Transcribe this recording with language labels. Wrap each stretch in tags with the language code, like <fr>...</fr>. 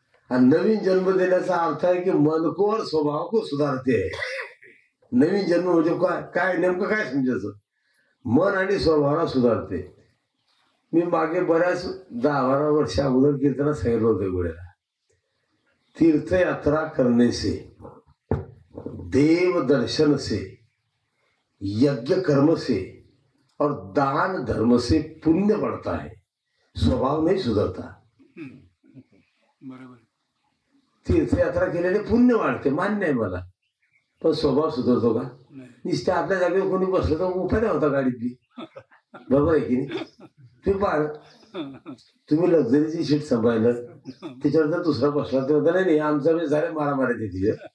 <mr>आणि नवीन जन्म देण्याचा अर्थ आहे की</mr> <hi>मन को और स्वभाव को सुधारते</hi> <mr>आहे. नवीन जन्म म्हणजे काय काय नेमकं काय समजायचं. मन आणि स्वभावाला सुधारते. मी मागे बऱ्याच 10-12 वर्ष अगोदर कीर्तनात सांगितलं होतं गोळ्याला.</mr> <hi>तीर्थयात्रा करने से, देव दर्शन से, यज्ञ कर्म से और दान धर्म से पुण्य बढ़ता है, स्वभाव नहीं सुधरता.</hi> <mr>तीर्थयात्रा केल्याने पुण्य वाढते मान्य आहे मला, पण स्वभाव सुधरतो का. नुसतं आपल्या जागेवर कोणी बसलं तर उपाय होता गाडीतली. बरोबर आहे की नाही. तुम्ही पाहा तुम्ही लक्झरीची सीट सांभाळलं त्याच्यावर जर दुसरा बसला तर नाही आमचा वेळ झाले मारामारी तिथे.</mr>